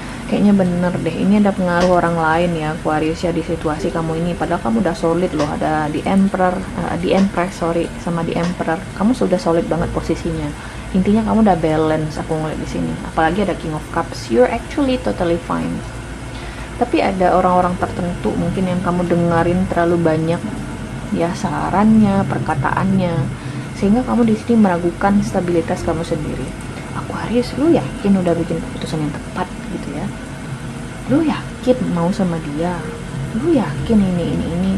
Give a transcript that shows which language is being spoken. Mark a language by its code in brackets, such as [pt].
[id] Kayaknya bener deh, ini ada pengaruh orang lain ya Aquarius ya di situasi kamu ini. Padahal kamu udah solid loh, ada di Emperor, di Empress sorry, sama di Emperor. Kamu sudah solid banget posisinya. Intinya kamu udah balance, aku ngeliat di sini. [en] Apalagi ada King of Cups, you're actually totally fine. [id] Tapi ada orang-orang tertentu mungkin yang kamu dengerin terlalu banyak ya sarannya, perkataannya, sehingga kamu di sini meragukan stabilitas kamu sendiri. Aquarius, lu yakin udah bikin keputusan yang tepat gitu ya? Lu yakin mau sama dia? Lu yakin ini?